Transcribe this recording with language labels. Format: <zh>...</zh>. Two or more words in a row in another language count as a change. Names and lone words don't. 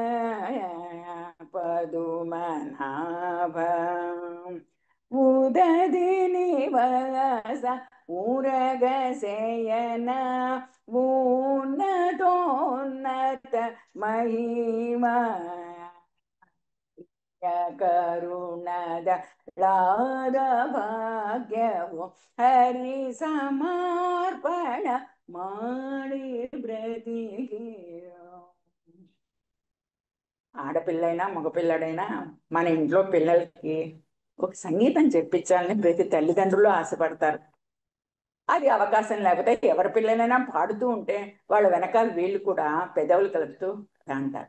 <kn>ಪದುಮನಾಭ ಉದದಿ ನಿವಾಸ ಊರಗಸೆಯನ ಉನ್ನತೋನ್ನತ ಮಹಿಮಾ ಕರುಣದ ಲಾದ ಭಾಗ್ಯವು ಹರಿ ಸಮರ್ಪಣ ಮಾಡೆ ಬ್ರತಿಕಿ.</kn> <te>ఆడపిల్లైనా మగపిల్లడైనా మన ఇంట్లో పిల్లలకి ఒక సంగీతం చెప్పించాలని ప్రతి తల్లిదండ్రులు ఆశపడతారు. అది అవకాశం లేకపోతే ఎవరి పిల్లలైనా పాడుతూ ఉంటే వాళ్ళ వెనకాల వీళ్ళు కూడా పెదవులు కలుపుతూ అంటారు.</te>